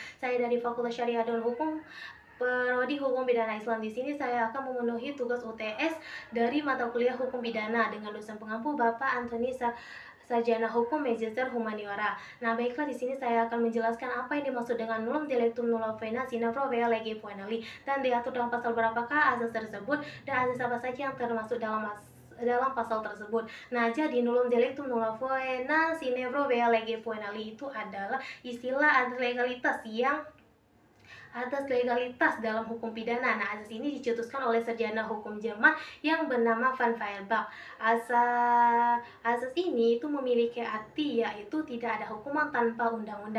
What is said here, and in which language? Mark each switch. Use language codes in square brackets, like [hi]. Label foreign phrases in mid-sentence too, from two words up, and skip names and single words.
[id] Saya dari Fakultas Syariah dan Hukum, Prodi Hukum Pidana Islam. Di sini saya akan memenuhi tugas UTS dari mata kuliah Hukum Pidana dengan dosen pengampu Bapak Antoni Sarjana Hukum Magister Humaniora. Nah, baiklah, di sini saya akan menjelaskan apa yang dimaksud dengan [la] nullum delictum nulla faena sine provea lege poenali [id] dan diatur dalam pasal berapakah azas tersebut dan azas apa saja yang termasuk dalam pasal tersebut. Nah, jadi [la] nullum delictum nulla faena sine provea lege poenali [id] itu adalah istilah legalitas dalam hukum pidana. Nah, azas ini dicetuskan oleh sarjana hukum Jerman yang bernama Van Feuerbach. Azas ini itu memiliki arti yaitu tidak ada hukuman tanpa undang-undang.